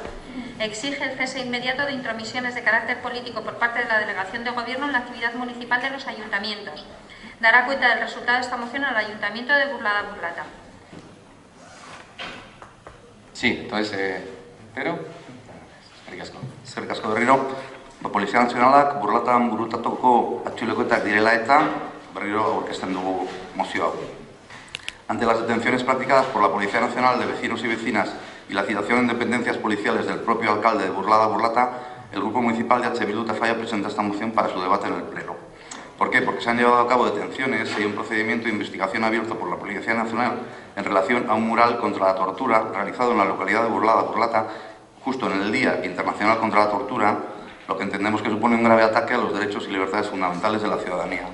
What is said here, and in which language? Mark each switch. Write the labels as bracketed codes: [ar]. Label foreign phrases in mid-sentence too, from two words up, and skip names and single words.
[es] Exige el cese inmediato de intromisiones de carácter político por parte de la Delegación de Gobierno en la actividad municipal de los ayuntamientos. Dará cuenta del resultado de esta moción al Ayuntamiento de Burlada-Burlata. Sí, entonces, Pedro. [eu] Eskerrik asko berriro. Polizia Nazionalak Burlatan burutatutako atxiloketak direla eta berriro aurkezten dugu mozio hau. [es] Ante las detenciones practicadas por la Policía Nacional de vecinos y vecinas y la citación en dependencias policiales del propio alcalde de Burlada-Burlata, el Grupo Municipal de H. Bildu Tafalla presenta esta moción para su debate en el Pleno. ¿Por qué? Porque se han llevado a cabo detenciones y hay un procedimiento de investigación abierto por la Policía Nacional en relación a un mural contra la tortura realizado en la localidad de Burlada-Burlata justo en el Día Internacional contra la Tortura, lo que entendemos que supone un grave ataque a los derechos y libertades fundamentales de la ciudadanía.